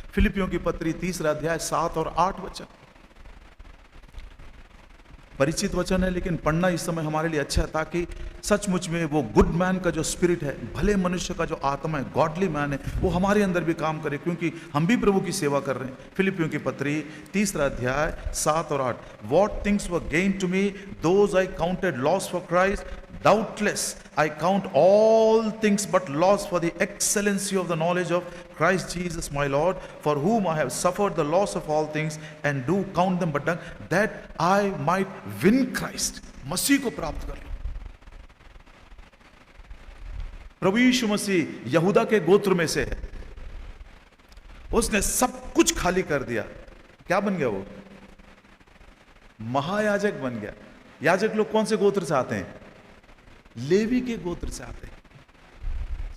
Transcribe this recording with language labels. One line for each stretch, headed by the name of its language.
Hindi: फिलिपियों की पत्री 3 अध्याय 7 और 8 वचन, परिचित वचन है लेकिन पढ़ना इस समय हमारे लिए अच्छा है, ताकि सचमुच में वो गुड मैन का जो स्पिरिट है, भले मनुष्य का जो आत्मा है, गॉडली मैन है, वो हमारे अंदर भी काम करे, क्योंकि हम भी प्रभु की सेवा कर रहे हैं। फिलिपियों की पत्री 3 अध्याय 7 और 8,
English: what things were gain to me those I counted loss for Christ, doubtless I count all things but loss for the excellency of the knowledge of Christ Jesus my Lord, for whom I have suffered the loss of all things and do count them but dung, that I might win Christ,
Hindi: मसीह को प्राप्त कर लो। प्रभु यीशु मसीह यहूदा के गोत्र में से है, उसने सब कुछ खाली कर दिया। क्या बन गया? वो महायाजक बन गया। याजक लोग कौन से गोत्र से आते हैं? लेवी के गोत्र से आते हैं।